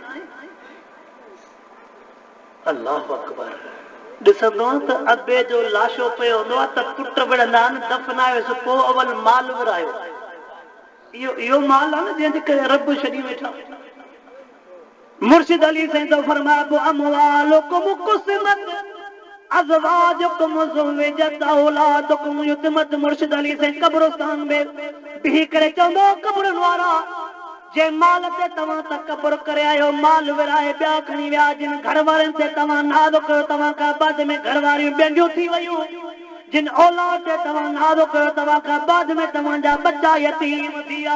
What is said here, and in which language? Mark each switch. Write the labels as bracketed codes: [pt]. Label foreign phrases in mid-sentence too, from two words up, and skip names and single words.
[ar] الله أكبر. [sd] ॾिसंदो त अबे जो लाशो पियो हूंदो आहे त पुट विढ़ंदा आहिनि, दफ़नायोसि, पोइ अवल माल विरायो। इहो माल आहे न जंहिंजे करे रब छॾी वेठा। मुर्शिद अली साईं तो फरमायो [ar] أموالكم قسمت أزواجكم زوجت أولادكم يتمت. [sd] मुर्शिद अली साईं कब्रिस्तान में बिही करे चवंदो, कब्रनि वारा जे माल ते तव्हां तकबर करे आयो, माल विराए ॿिया खणी विया, जिन घर वारनि ते तव्हां नाज़ कयो, तव्हां खां बाद में घर वारियूं ॿियंडियूं थी वयूं, जिन औलाद ते तव्हां नाज़ कयो, तव्हां खां बाद में तव्हांजा बच्चा यतीम थी विया।